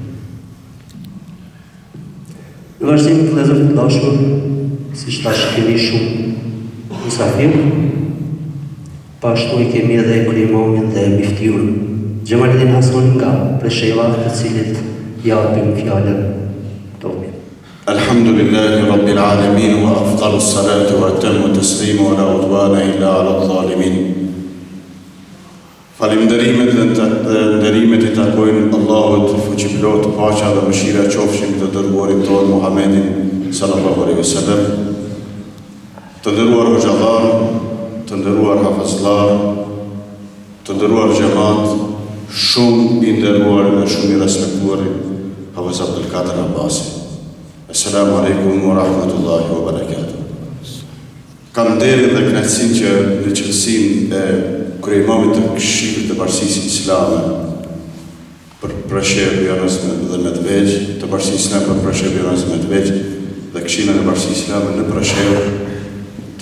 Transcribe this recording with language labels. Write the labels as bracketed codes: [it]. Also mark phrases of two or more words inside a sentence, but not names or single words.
[sq] Në vazhdim të vëllezër të dashur, siç tash kemi shumë musafir, pashtu i kemi edhe kryimamin dhe miftiun Xhamaluddin Hasan nga Presheva, të cilit japim fjalën tonë. [ar] الحمد لله رب العالمين وأفضل الصلاة وأتم التسليم ولا عدوان إلا على الظالمين. [sq] Falënderimet dhe nderimet i takojnë Allahut fuqiplot, paqja dhe mëshira qofshin të dërguarit tonë Muhammedin [ar] صلى الله عليه وسلم. [sq] Të nderuar hoxhallar, të nderuar hafizlar, të nderuar xhamat, shumë i nderuar dhe shumë i respektuar Hafez Abdulkader Abasi. [ar] السلام عليكم ورحمة الله وبركاته. [sq] Kam nderin dhe kënaqësinë që në qelsinë e kryemamit të Këshillit të Bashkisë Islame për Preshevë, Janës dhe Medveç, të Bashkisë Islame për Preshevë, Janës dhe Medveç dhe Këshillin e Bashkisë Islame në Preshevë, të